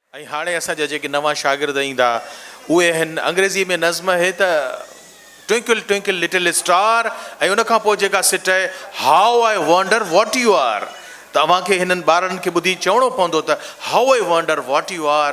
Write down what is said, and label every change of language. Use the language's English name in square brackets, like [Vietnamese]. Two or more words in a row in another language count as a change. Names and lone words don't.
[Sindhi] ऐं हाणे असांजा जेके नवां शागिर्द ईंदा उहे हिन अंग्रेज़ी में नज़्म है त [English] twinkle twinkle little star [Sindhi] ऐं उन खां पोइ जेका सिट आहे [English] how I wonder what you are. [Sindhi] तव्हांखे हिननि ॿारनि खे ॿुधी चवणो पवंदो त [English] how I wonder what you are.